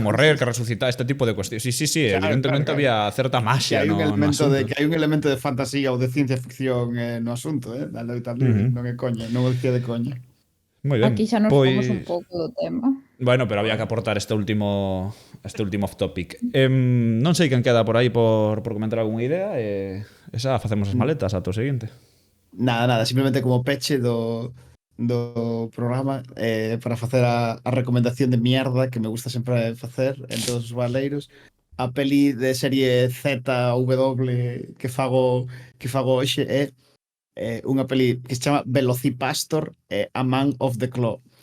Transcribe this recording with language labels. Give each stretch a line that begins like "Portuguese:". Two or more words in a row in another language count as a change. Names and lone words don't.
Galician: máxicos. morrer, que resucitar, este tipo de cuestións. Sí, Claro, evidentemente claro. había certa Que maxia hai un no elemento asunto. que hai un elemento de fantasía ou de ciencia ficción no asunto, da loita libre, non é coña, non o dicía de coña. Moi ben. Aquí xa nos fomos un pouco do tema. Bueno, pero había que aportar este último
English: off topic.
Galician: Non sei quen queda por aí por comentar algunha idea esa facemos as maletas ata o seguinte. Nada, simplemente como peche do programa para facer a recomendación de mierda que me gusta sempre facer en todos os baleiros. A peli de serie ZW que fago hoxe é unha peli que se chama Velocipastor A Man of the Claw.